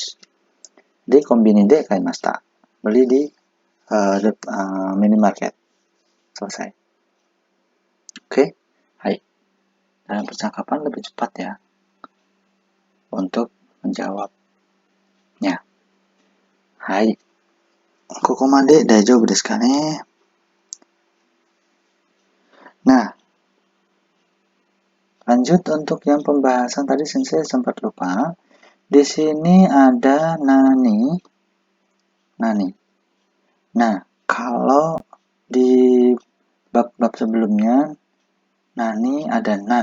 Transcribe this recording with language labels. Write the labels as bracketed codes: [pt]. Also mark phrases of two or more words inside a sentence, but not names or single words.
[ja] Di コンビニで買いました. [id] Beli di minimarket. Selesai. Oke, hai. Dalam percakapan lebih cepat ya untuk menjawabnya. Hai. [ja] ここまで大丈夫ですかね? [id] Nah, lanjut untuk yang pembahasan tadi sensei sempat lupa. Di sini ada nani. Nah, kalau di bab sebelumnya nani ada nan.